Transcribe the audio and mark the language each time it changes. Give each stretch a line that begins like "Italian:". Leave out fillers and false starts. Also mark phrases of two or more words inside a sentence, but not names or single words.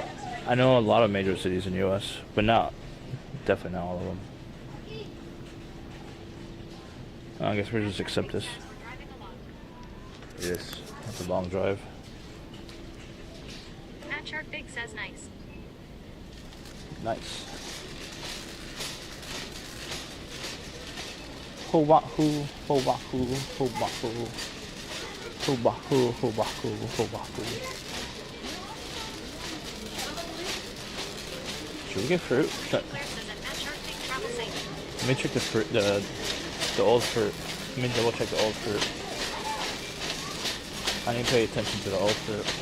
English: I know a lot of major cities in the U.S., but definitely not all of them. I guess we'll just accept this. We're driving a lot. Yes, that's a long drive. Matt Sharkbig says nice. Nice. Ho-wah-hoo, ho-wah-hoo, ho-wah-hoo. Ho-wah-hoo, ho-wah-hoo, ho-wah-hoo. Should we get fruit? Claire says at Matt Sharkbig, travel safe. Let me check the fruit, the old fruit. Let me double check the old fruit. I need to pay attention to the old fruit.